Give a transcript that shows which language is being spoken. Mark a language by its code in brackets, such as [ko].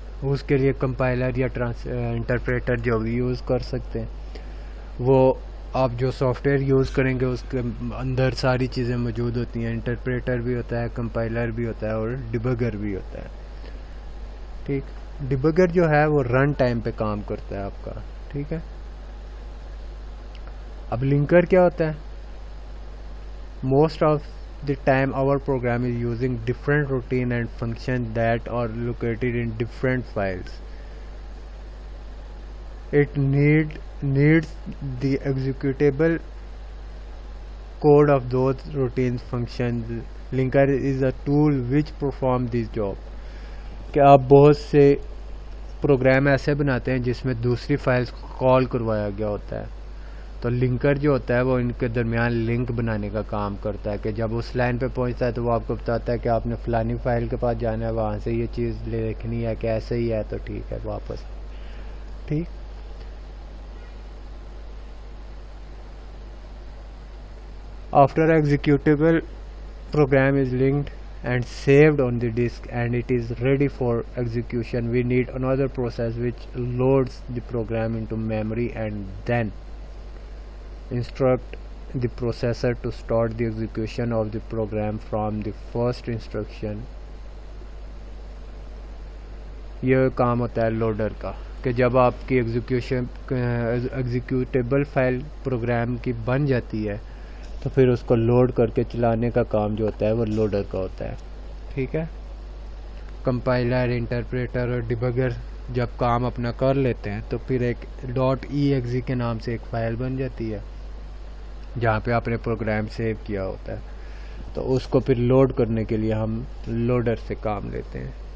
[ur] اس کے لیے کمپائلر یا انٹرپریٹر جو بھی یوز کر سکتے ہیں, وہ آپ جو سافٹ ویئر یوز کریں گے اس کے اندر ساری چیزیں موجود ہوتی ہیں. انٹرپریٹر بھی ہوتا ہے, کمپائلر بھی ہوتا ہے, اور ڈیبگر بھی ہوتا ہے. ٹھیک. ڈیبگر جو ہے وہ رن ٹائم پہ کام کرتا ہے آپ کا. ٹھیک ہے. اب لنکر کیا ہوتا ہے؟ [en] Most of the time our program is using different routine and function that are located in different files. it needs the executable code of those routines functions. Linker is a tool which perform this job. [ur] کہ آپ بہت سے programme ایسے بناتے ہیں جس میں دوسری فائلز کو کال کروایا گیا ہوتا ہے، تو لنکر جو ہوتا ہے وہ ان کے درمیان لنک بنانے کا کام کرتا ہے کہ جب اس لائن پہ پہنچتا ہے تو وہ آپ کو بتاتا ہے کہ آپ نے فلانی فائل کے پاس جانا ہے، وہاں سے یہ چیز دیکھنی ہے کہ ایسے ہی ہے تو ٹھیک ہے واپس ٹھیک. [en] After executable program is linked and saved on the disk and it is ready for execution, we need another process which loads the program into memory and then instruct the processor to start the execution of the program from the first instruction. [ur] یہ کام ہوتا ہے لوڈر کا کہ جب آپ کی executable file programme کی بن جاتی ہے تو پھر اس کو لوڈ کر کے چلانے کا کام جو ہوتا ہے وہ لوڈر کا ہوتا ہے. ٹھیک ہے. کمپائلر، انٹرپریٹر اور ڈیبگر جب کام اپنا کر لیتے ہیں تو پھر ایک .exe کے نام سے ایک فائل بن جاتی ہے جہاں پہ آپ نے پروگرام سیو کیا ہوتا ہے، تو اس کو پھر لوڈ کرنے کے لیے ہم لوڈر سے کام لیتے ہیں.